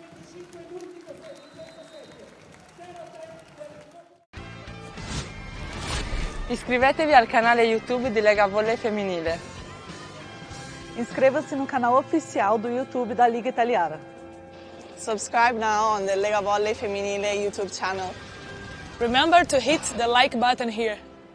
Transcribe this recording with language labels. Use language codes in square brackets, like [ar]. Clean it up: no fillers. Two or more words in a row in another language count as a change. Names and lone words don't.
[it] 25 l'ultimo set, 37, 0-3. Iscrivetevi al canale YouTube di Lega Volley Femminile. [pt] Inscreva-se no canal oficial do YouTube da Liga Italiana. [en] Subscribe now on the Lega Volley Femminile YouTube channel. Remember to hit the like button here.